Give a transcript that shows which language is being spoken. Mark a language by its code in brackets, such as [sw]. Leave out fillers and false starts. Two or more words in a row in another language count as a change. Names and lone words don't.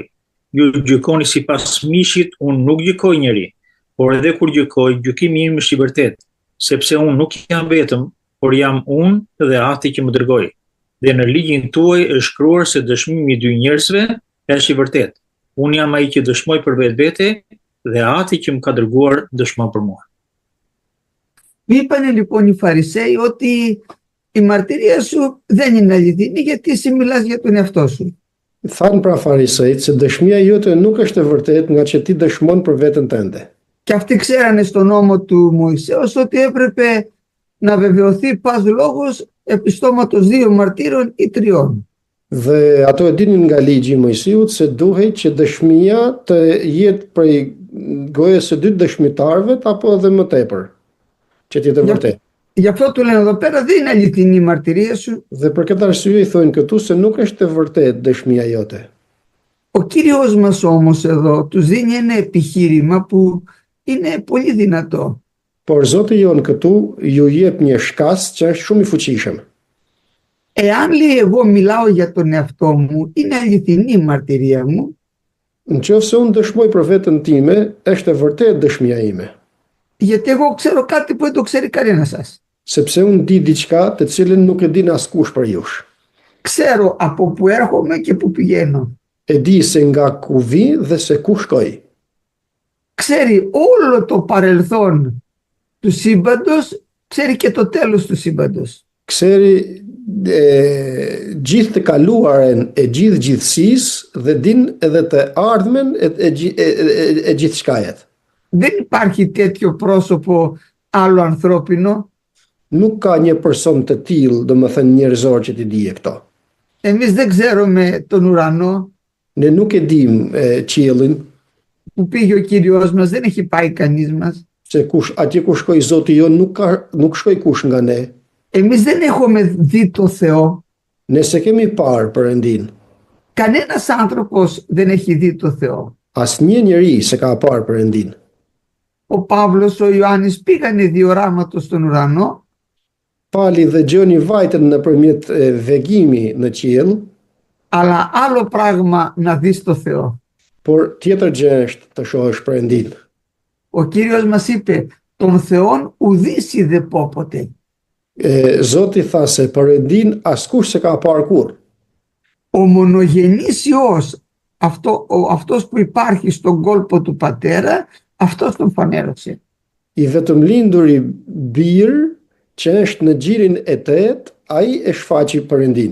[sq] Ju gjykoni sipas mishit, unë nuk gjykoj njeri, por edhe kur gjykoj, gjykimi im është i vërtetë, sepse unë nuk jam vetëm, por jam unë dhe Ati që më dërgoi. Dhe në ligjin tuaj është shkruar se dëshmimi i dy njerëzve është i vërtetë. Unë jam ai që dëshmoj për vetvete dhe Ati që më ka dërguar dëshmon për mua. [el] Είπανε λοιπόν οι Φαρισαίοι ότι η μαρτυρία σου δεν είναι αληθινή γιατί εσύ μιλάς για τον εαυτό σου. [sq] Thanë pra farisejt se dëshmia jote nuk është e vërtetë nga që ti dëshmon për veten tënde. [el] Και αυτοί ξέρανε στον νόμο του Μωυσέως ότι έπρεπε να βεβαιωθεί πας λόγος επί στόματος 2 μαρτύρων ή 3. [sq] Dhe ato e dinin nga ligji i Mojsiut se duhej që dëshmia të jetë prej gojës së 2 dëshmitarëve apo edhe më tepër, që të jetë e vërtetë. [el] Γι' αυτό του λένε εδώ πέρα δεν είναι αληθινή η μαρτυρία σου. [sq] Dhe për këtë arsye i thonë këtu se nuk është e vërtetë dëshmia jote. [el] Ο Κύριος μας όμως εδώ τους δίνει ένα επιχείρημα που είναι πολύ δυνατό. [sq] Por Zoti jon këtu ju jep një shkas që është shumë i fuqishëm. [el] Εάν λέει εγώ μιλάω για τον εαυτό μου, είναι αληθινή η μαρτυρία μου. [sq] Nëse unë dëshmoj për veten time, është e vërtetë dëshmia ime. [el] Γιατί εγώ ξέρω κάτι που δεν το ξέρει κανένας σας. [sq] Sepse unë di diçka të cilën nuk e din askush për jush. [el] Ξέρω από που έρχομαι και που πηγαίνω. [sq] E di se nga ku vi dhe se ku shkoj. [el] Ξέρει όλο το παρελθόν του σύμπαντος, ξέρει και το τέλος του σύμπαντος. [sq] Ξέρει gjithë të kaluaren e gjithë gjithësisë dhe din edhe të ardhmen e gjithë shkajet. [el] Δεν υπάρχει τέτοιο πρόσωπο άλλο ανθρώπινο. [sq] Nuk ka një person të tillë, domethënë njerëzor që t'i dije këto. [el] Εμείς δεν ξέρουμε τον ουρανό [sq] Ne nuk e dim qiellin, [el] που πήγε ο Κύριος μας, δεν έχει πάει κανείς μας. [sq] se atje ku shkoi Zoti jon nuk shkoi kush nga ne. [el] Εμείς δεν έχουμε δει το Θεό. [sq] Ne se kemi parë Perëndin. [el] Κανένας άνθρωπος δεν έχει δει το Θεό. [sq] Asnjë njeri se ka parë Perëndin. [el] Ο Παύλος, ο Ιωάννης πήγανε διοράματος στον ουρανό. [sq] Pali dhe Gjoni vajtën nëpërmjet vegimi në qiell, [el] Αλλά άλλο πράγμα να δεις το Θεό. [sq] por tjetër gjë është të shohësh Perëndin. [el] Ο Κύριος μας είπε, τον Θεόν ουδής είδε πόποτε. [sq] Zoti tha se Perëndin askush se ka parë kurrë. [el] Ο μονογενής Υιός, αυτός που υπάρχει στον κόλπο του Πατέρα, αυτός τον φανέρωσε. [sq] I vetëm linduri bir që është në gjirin e tetë, ai e shfaqi Perëndin.